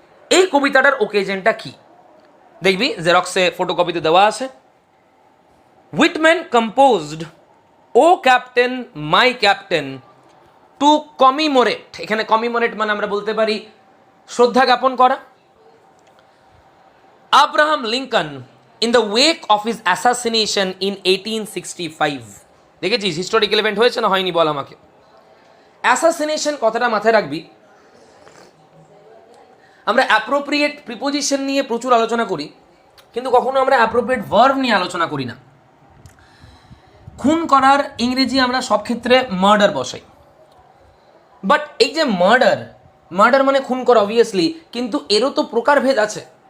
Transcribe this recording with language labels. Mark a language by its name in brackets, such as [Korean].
[Bangla] এই কবিতাটার ওকেজনটা কি দেখবি জেরক্সে ফটোকপিতে দেওয়া আছে। [English] Whitman composed O captain my captain to commemorate. [Bangla] এখানে কমিমোরেট মানে আমরা বলতে পারি শ্রদ্ধা জ্ঞাপন করা। [English] Abraham Lincoln in the wake of his assassination in 1865। [Bangla] দেখেছিস হিস্টোরিক্যাল ইভেন্ট হয়েছে না হয়নি বল আমাকে। অ্যাসাসিনেশন কথাটা মাথায় রাখবি। আমরা অ্যাপ্রোপ্রিয়েট প্রিপোজিশন নিয়ে প্রচুর আলোচনা করি, কিন্তু কখনো আমরা অ্যাপ্রোপ্রিয়েট ভার্ব নিয়ে আলোচনা করি না। খুন করার ইংরেজি আমরা সব ক্ষেত্রে মার্ডার বসাই, বাট এই যে মার্ডার মানে খুন করা অবভিয়াসলি, কিন্তু এরও তো প্রকারভেদ আছে।